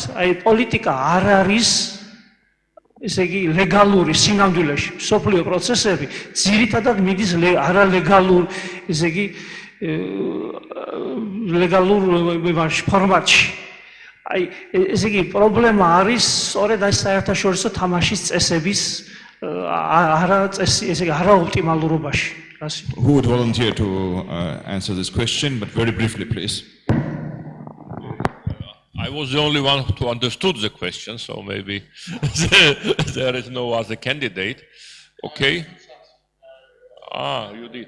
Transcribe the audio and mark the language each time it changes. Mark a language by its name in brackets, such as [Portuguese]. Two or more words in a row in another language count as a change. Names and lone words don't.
[Georgian] აი პოლიტიკა არ არის ესე იგი ლეგალური სინამდვილეში სოფლიო პროცესები ძირითადად მიდის არალეგალურ ესე იგი ლეგალურ ფორმატში. აი ესე იგი პრობლემა არის სწორედ ეს საერთაშორისო თამაშის წესების არაოპტიმალურობაში. [English] Who would volunteer to answer this question, but very briefly, please? I was the only one who understood the question, so maybe there is no other candidate. Okay. You did.